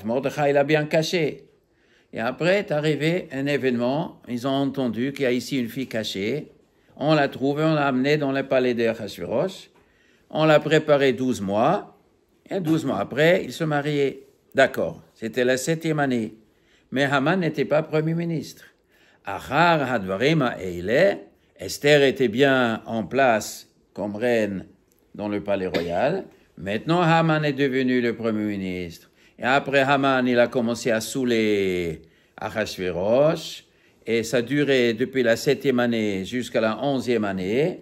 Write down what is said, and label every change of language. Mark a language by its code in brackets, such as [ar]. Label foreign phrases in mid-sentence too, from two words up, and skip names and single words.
[fr] Mordechai l'a bien cachée. Et après est arrivé un événement. Ils ont entendu qu'il y a ici une fille cachée. On l'a trouvée, on l'a amenée dans le palais d'Achashverosh. On l'a préparée 12 mois. Et 12 mois après, ils se mariaient. D'accord, c'était la 7e année. Mais Haman n'était pas Premier ministre. [he] Achar hadvarim ha'eileh, [fr] Esther était bien en place comme reine dans le palais royal. Maintenant, Haman est devenu le Premier ministre. Et après Haman, il a commencé à saouler Achashverosh. Et ça durait depuis la 7e année jusqu'à la 11e année.